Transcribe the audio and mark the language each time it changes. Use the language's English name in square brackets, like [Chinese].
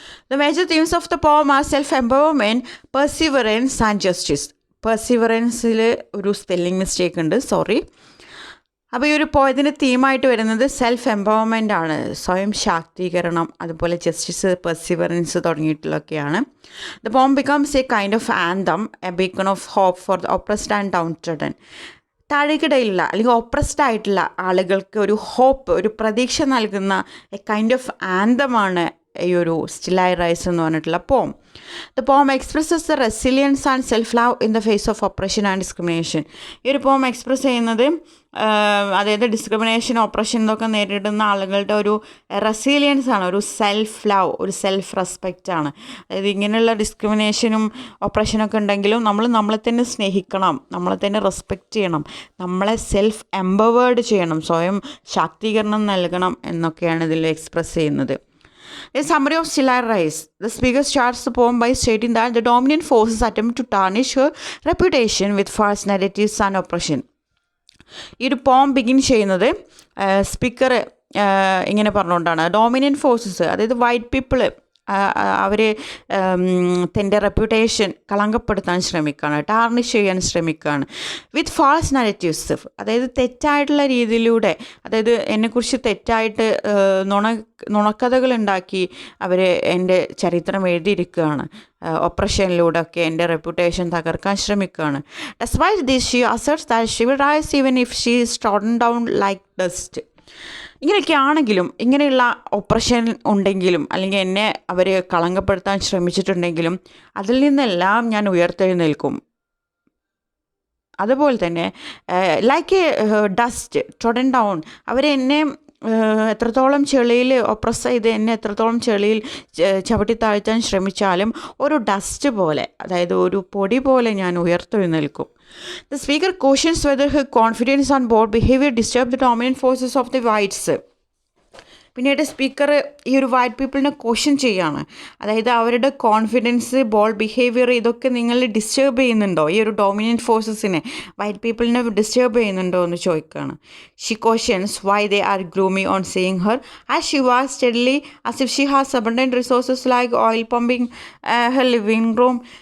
[English] The major themes of the poem are self-empowerment, perseverance and justice. [Malayalam] പെർസിവറൻസിൽ ഒരു spelling mistake ഉണ്ട്, sorry. അപ്പോൾ ഈ ഒരു പോയതിൻ്റെ തീമായിട്ട് വരുന്നത് സെൽഫ് എംപവർമെൻ്റ് ആണ്, സ്വയം ശാക്തീകരണം, അതുപോലെ justice, perseverance തുടങ്ങിയിട്ടുള്ളതൊക്കെയാണ്. [English] The poem becomes a kind of anthem, a beacon of hope for the oppressed and downtrodden. [Malayalam] താഴേക്കിടയിലുള്ള അല്ലെങ്കിൽ ഓപ്രസ്ഡ് ആയിട്ടുള്ള ആളുകൾക്ക് ഒരു ഹോപ്പ്, ഒരു പ്രതീക്ഷ നൽകുന്ന [English] a kind of [Malayalam] ആന്തമാണ് ഈ ഒരു സ്റ്റിൽ ഐ റൈസ് എന്ന് പറഞ്ഞിട്ടുള്ള പോം. [English] The poem expresses the resilience and self love in the face of operation and discrimination. [Malayalam] ഈ ഒരു പോം എക്സ്പ്രസ് ചെയ്യുന്നത് അതായത് ഡിസ്ക്രിമിനേഷൻ, ഓപ്പറേഷൻ ഇതൊക്കെ നേരിടുന്ന ആളുകളുടെ ഒരു റെസിലിയൻസ് ആണ്, ഒരു സെൽഫ് ലവ്, ഒരു സെൽഫ് റെസ്പെക്റ്റ് ആണ്. അതായത് ഇങ്ങനെയുള്ള ഡിസ്ക്രിമിനേഷനും ഓപ്പറേഷനൊക്കെ ഉണ്ടെങ്കിലും നമ്മൾ നമ്മളെ തന്നെ സ്നേഹിക്കണം, നമ്മളെ തന്നെ റെസ്പെക്റ്റ് ചെയ്യണം, നമ്മളെ സെൽഫ് എംപവേർഡ് ചെയ്യണം, സ്വയം ശാക്തീകരണം നൽകണം എന്നൊക്കെയാണ് ഇതിൽ എക്സ്പ്രസ് ചെയ്യുന്നത്. [English] A summary of Still I Rise. The speaker starts the poem by stating that the dominant forces attempt to tarnish her reputation with false narratives and oppression. [Malayalam] ഈ ഒരു പോം ബിഗിൻ ചെയ്യുന്നത് സ്പീക്കർ ഇങ്ങനെ പറഞ്ഞുകൊണ്ടാണ്. ഡോമിനൻറ്റ് ഫോഴ്സസ്, അതായത് white people, അവർ തൻ്റെ reputation കളങ്കപ്പെടുത്താൻ ശ്രമിക്കുകയാണ്, tarnish ചെയ്യാൻ ശ്രമിക്കുകയാണ്. [English] with false narratives, [Malayalam] അതായത് തെറ്റായിട്ടുള്ള രീതിയിലൂടെ, അതായത് എന്നെക്കുറിച്ച് തെറ്റായിട്ട് നുണക്കഥകൾ ഉണ്ടാക്കി അവർ എൻ്റെ ചരിത്രം എഴുതിയിരിക്കുകയാണ്. ഓപ്പറേഷനിലൂടെ ഒക്കെ എൻ്റെ റെപ്യൂട്ടേഷൻ തകർക്കാൻ ശ്രമിക്കുകയാണ്. [English] Despite this she asserts that she will rise even if she is trodden down like dust. [Malayalam] ഇങ്ങനെയൊക്കെ ആണെങ്കിലും, ഇങ്ങനെയുള്ള ഓപ്പറേഷൻ ഉണ്ടെങ്കിലും, അല്ലെങ്കിൽ എന്നെ അവർ കളങ്കപ്പെടുത്താൻ ശ്രമിച്ചിട്ടുണ്ടെങ്കിലും അതിൽ നിന്നെല്ലാം ഞാൻ ഉയർത്തെഴുന്നേൽക്കും. അതുപോലെ തന്നെ [English] like a dust trodden down, [Malayalam] അവരെന്നെ എത്രത്തോളം ചെളിയിൽ ഒപ്രസ് ചെയ്ത് എന്നെ എത്രത്തോളം ചെളിയിൽ ചവിട്ടി താഴ്ത്താൻ ശ്രമിച്ചാലും ഒരു ഡസ്റ്റ് പോലെ, അതായത് ഒരു പൊടി പോലെ ഞാൻ ഉയർത്തെഴുന്നേൽക്കും. [English] The speaker questions whether her confidence on board behavior disturbed the dominant forces of the whites. [Malayalam] പിന്നീട് സ്പീക്കർ ഈ ഒരു വൈറ്റ് പീപ്പിളിനെ ക്വസ്റ്റ്യൻ ചെയ്യാണ്, അതായത് അവരുടെ കോൺഫിഡൻസ്, ബോൾഡ് ബിഹേവിയർ, ഇതൊക്കെ നിങ്ങൾ ഡിസ്റ്റർബ് ചെയ്യുന്നുണ്ടോ, ഈ ഒരു ഡോമിനൻറ്റ് ഫോഴ്സസിനെ, വൈറ്റ് പീപ്പിളിനെ ഡിസ്റ്റർബ് ചെയ്യുന്നുണ്ടോ എന്ന് ചോദിക്കുകയാണ്. [English] She questions why they are grooming on seeing her as she walks steadily as if she has abundant resources like oil pumping her living room.